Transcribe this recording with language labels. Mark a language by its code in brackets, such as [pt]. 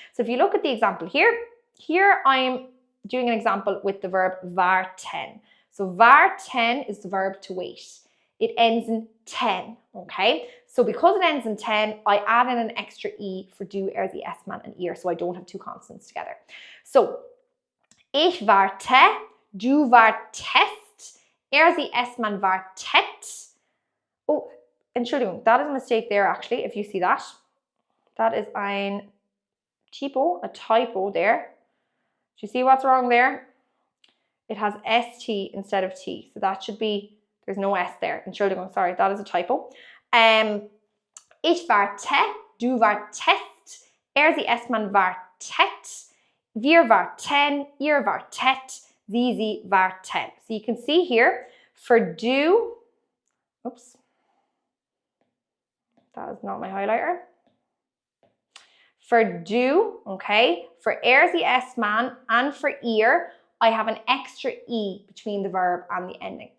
[en] So if you look at the example here I'm doing an example with the verb warten. So warten is the verb to wait. It ends in ten, okay? So because it ends in ten, I add in an extra e for do, sie, es, man, and ihr, so I don't have two consonants together. [de] So, ich warte, du wartest, sie, es, man, wartet. [en] Oh, Entschuldigung, that is a mistake there actually, if you see that. That is a typo there. Do you see what's wrong there? It has st instead of t, so that should be, there's no s there. Entschuldigung, sorry, that is a typo. [de] Ich warte, du wartest, sie, es, man, wartet, wir warten, ihr wartet, sie warten. [en] So you can see here, for do, oops, that is not my highlighter. For do, okay, for sie, es, man, and for ihr, I have an extra e between the verb and the ending.